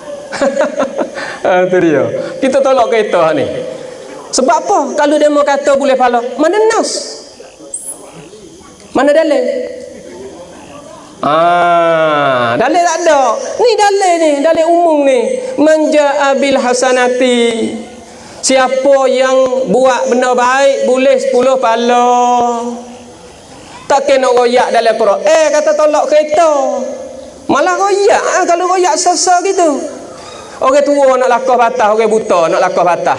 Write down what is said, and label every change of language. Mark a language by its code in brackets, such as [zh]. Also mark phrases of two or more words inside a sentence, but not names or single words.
[ms] Tu dia. Kita tolak kereta ni. Sebab apa? Kalau dia mau kata boleh pahala, mana nas? Mana dalil? Dalil tak ada. Ni dalil ni, dalil umum ni. [ar] من جاء بالحسنة. [ms] Siapa yang buat benda baik boleh 10 pahala. Tak kena royak dalam Quran. Kata tolak kereta. Malah royak. Kalau royak sesat gitu. Orang tua nak lakah batas, orang buta nak lakah batas.